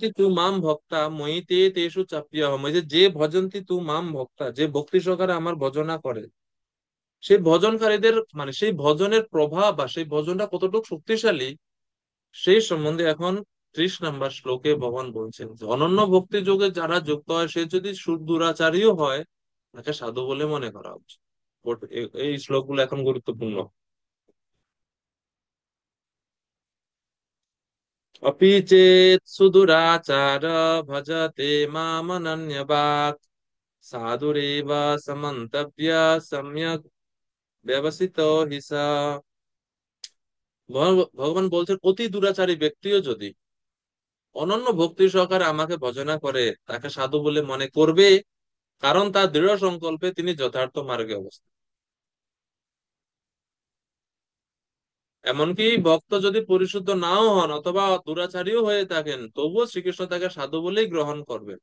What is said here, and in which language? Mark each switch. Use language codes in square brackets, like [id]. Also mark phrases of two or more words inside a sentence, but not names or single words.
[sa] তু মাম ভক্তা মইতে তেষু চাপিয়াহম, [bn] এই যে [sa] ভজন্তি তু মাম ভক্তা, [bn] যে ভক্তি সহকারে আমার ভজনা করে, সেই ভজনকারীদের মানে সেই ভজনের প্রভাব বা সেই ভজনটা কতটুকু শক্তিশালী, সেই সম্বন্ধে এখন 30 নম্বর শ্লোকে ভগবান বলছেন যে অনন্য ভক্তি যোগে যারা যুক্ত হয়, সে যদি দুরাচারীও হয়, তাকে সাধু বলে মনে করা উচিত। এই শ্লোকগুলো এখন গুরুত্বপূর্ণ। [sa] अपि चेत् सुदुराचार भजते मामनन्यभाक् साधुरेव समन्तव्य सम्यक् व्यवसितो हि स। [bn] ভগবান বলছেন অতি দুরাচারী ব্যক্তিও যদি অনন্য ভক্তি সহকারে আমাকে ভজনা করে, তাকে সাধু বলে মনে করবে, কারণ তার দৃঢ় সংকল্পে তিনি যথার্থ মার্গে অবস্থিত। এমনকি ভক্ত যদি পরিশুদ্ধ নাও হন অথবা দুরাচারীও হয়ে থাকেন, তবুও শ্রীকৃষ্ণ তাকে সাধু বলেই গ্রহণ করবেন।